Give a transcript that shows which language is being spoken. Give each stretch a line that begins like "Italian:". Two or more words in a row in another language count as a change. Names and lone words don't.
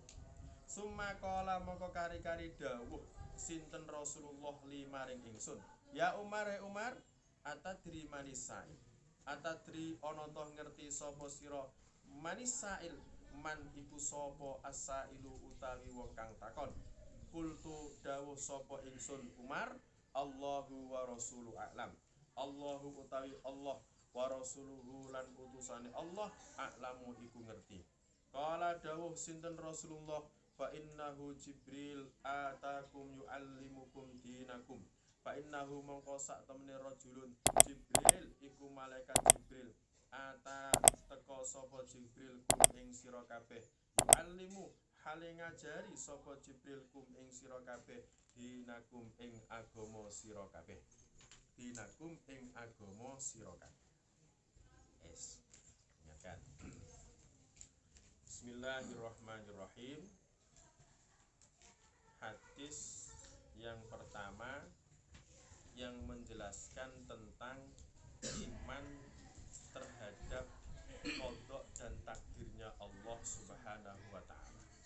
Javanese: Sumakala mongko kari-kari dawuh sinten Rasulullah limaring ingsun.
Arabic: يا عمر عمر أتدري من السائل.
Javanese: Atadri ana to ngerti sapa sira manisail man iku sapa asailu utawi wong kang takon. Kultu dawuh sapa ingsun Umar,
Arabic: الله ورسوله أعلم.
Javanese: Allahu utawi Allah
Arabic: ورسوله
Javanese: lan utusane Allah a'lamu iku ngerti. Qala dawuh sinten Rasulullah
Arabic: فإنه جبريل أتاكم يعلمكم دينكم. فإنه
Javanese: mongko sak temene rajulun Jibril iku malaikat Jibril ata teka sapa Jibril kum ing sira kabeh yu'allimu hale ngajari sapa Jibril kum ing sira kabeh dinakum ing agama sira kabeh dinakum ing agama sira kabeh.
Indonesian: Es ingatkan.
Arabic: بسم الله الرحمن الرحيم.
Indonesian: Hadis yang pertama yang menjelaskan tentang iman terhadap qada dan takdirnya Allah
Arabic: سبحانه وتعالى.